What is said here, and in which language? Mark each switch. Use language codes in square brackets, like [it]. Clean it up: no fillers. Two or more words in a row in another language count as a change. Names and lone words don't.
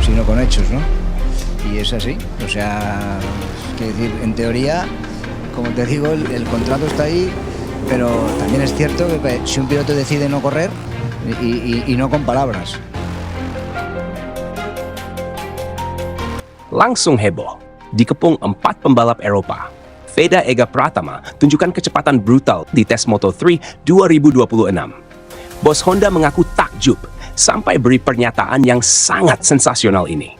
[es] sino con hechos, ¿no? Y es así, o sea, quiero decir, en teoría, como te digo, el contrato está ahí, pero también es cierto que si un piloto decide no correr, y no con palabras. [id] Langsung heboh, dikepung 4 pembalap Eropa. Veda Ega Pratama tunjukkan kecepatan brutal di tes Moto3 2026. Bos Honda mengaku takjub sampai beri pernyataan yang sangat sensasional ini.